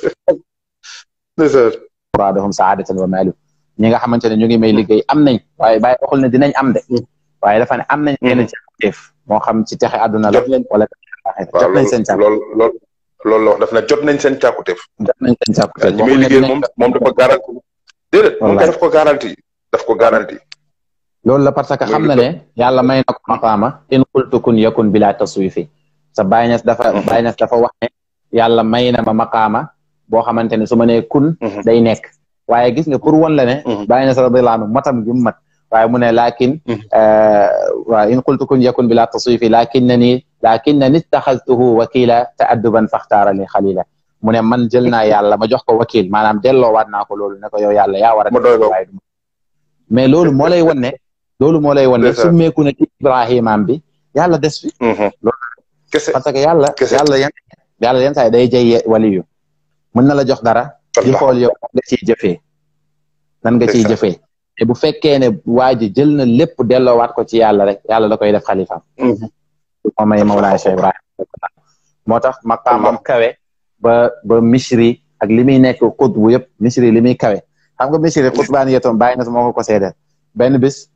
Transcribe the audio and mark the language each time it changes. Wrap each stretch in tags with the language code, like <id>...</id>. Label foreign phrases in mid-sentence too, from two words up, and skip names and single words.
<ar>بعضهم سعادة ومال</ar> <wo>ñi nga xamante ne ñu ngi may liggéey am nañ waaye bàyyi waxul ne dinañ am de waaye dafa ne am nañ yenn ci def moo xam ci texe àdduna la wala jot nañ seen càkku loolu la wax daf ne jot nañ seen càkkuteef jot nañ seen càkkuteef ñi may liggéey moom dafa garanti déedéet moom daf ko garanti loolu la</wo> <fr>parce que</fr> <wo>xam na ne yàlla may na ko</wo> <ar>مقاما إن قلت كن يكون بلا تسويف</ar> <wo>sa Baay Ñas dafa wax ne yàlla may na ma maqaama boo xamante ne su ma nee kun day nekk waaye gis nga pour wan la ne Baay Ñas</wo> <ar>رضي الله عنه</ar> <wo>matam gi mu mat waaye mu ne laakin waaw</wo> <ar>إن قلت كن يكون بلا تسويف لكنني اتخذته وكيلا تأدبا فاختار لي خليلا</ar> <wo>mu ne man jël naa yàlla ma jox ko wakil maanaam delloowaat naa ko loolu ne ko yow yàlla yaa war a waaye mais loolu moo lay wan ne summeeku na ci Ibrahimaam bi yàlla des fi loolu</wo> <fr>parce que</fr> <wo>yàlla yenn saa yi day jay waliyu mën na la jox dara di xool yow nga ciy jëfee nan nga ciy jëfee te bu fekkee ne waa ji jël na lépp delloowaat ko ci yàlla rek yàlla da koy def xalifaam moo may Mawlaay Cheikh Ibrahim moo tax maqaamam kawe ba Misri ak li muy nekk xutbu yëpp Misri li muy kawe xam nga Misri xutbaan yetoom Baay Ñas moo ko seedeel benn bis</wo>